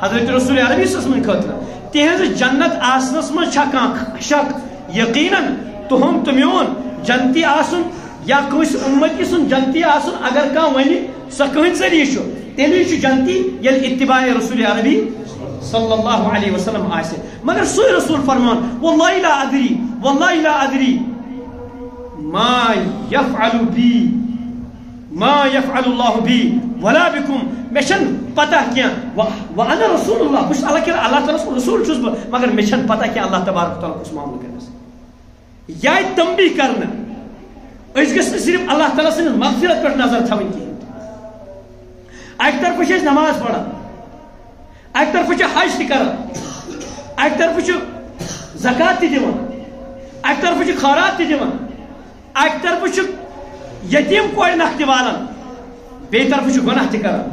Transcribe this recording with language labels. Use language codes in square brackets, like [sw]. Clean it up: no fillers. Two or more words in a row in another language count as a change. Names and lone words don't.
[ks] حضرت رسول عربی سٕنٛدِ خٲطرٕ تِہنٛزِ جنت آسنس منٛز چھا کانٛہہ شک یقیناً تُہُنٛد تہٕ میون جنتی آسُن یا کٲنٛسہِ اُمتی سُنٛد جنتی آسُن اگر کانٛہہ وَنہِ سۄ کٕہٕنٛدِ ذٔریعہٕ چھُ تیٚلہِ چھُ جنتی ییٚلہِ اتباع رسول عربی [ar] صلی اللہ علیہ وسلم [ks] آسہِ. مگر سُے رسول فرمان [ar] واللہ لا ادری ما يفعل اللہ بی ولا بكم [ks] مےٚ چھنہٕ پتہ کینٛہہ [ar] وانا رسول اللہ [ks] بہٕ چھُس اللہ تعالیٰ سُنٛد رسول چھُس بہٕ مگر مےٚ چھنہٕ پتہ کینٛہہ اللہ تبارک تعالیٰ کُس معاملہٕ کرس. یہِ آیہِ تنبیہ کرنہٕ أسۍ گٔژھ نہٕ صرف اللہ تعالیٰ سٕنٛدِس مغفرت پٮ۪ٹھ نظر تھاوٕنۍ کِہیٖنۍ. اکہِ طرفہٕ چھِ أسۍ نماز پران اکہِ طرفہٕ چھِ حج تہِ کران اکہِ طرفہٕ چھِ زکات تہِ دِوان اکہِ طرفہٕ چھِ خٲرات تہِ دِوان اکہِ طرفہٕ چھِ یتیٖم کورِ نکھ تہِ والان بیٚیہِ طرفہٕ چھِ گۄناہ تہِ کران.